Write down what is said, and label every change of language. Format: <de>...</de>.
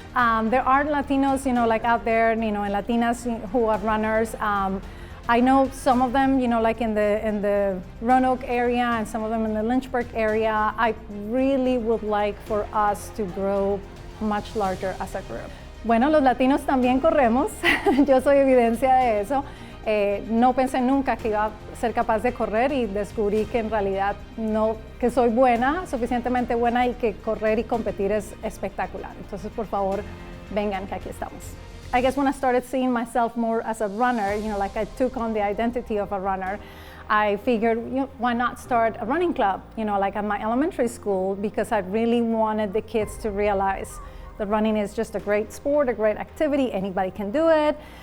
<en>There are Latinos, like out there, and Latinas who are runners. I know some of them, like in the Roanoke area and some of them in the Lynchburg area. I really would like for us to grow much larger as a group.</en> <es>Bueno, los latinos también corremos. Yo soy evidencia de eso. No pensé nunca que iba a ser capaz de correr y descubrí que en realidad que soy buena, suficientemente buena, y que correr y competir es espectacular. Entonces, por favor, vengan, que aquí estamos.</es> <en>I guess when I started seeing myself more as a runner, like I took on the identity of a runner, I figured, why not start a running club, like at my elementary school, because I really wanted the kids to realize that running is just a great sport, a great activity, anybody can do it.</en>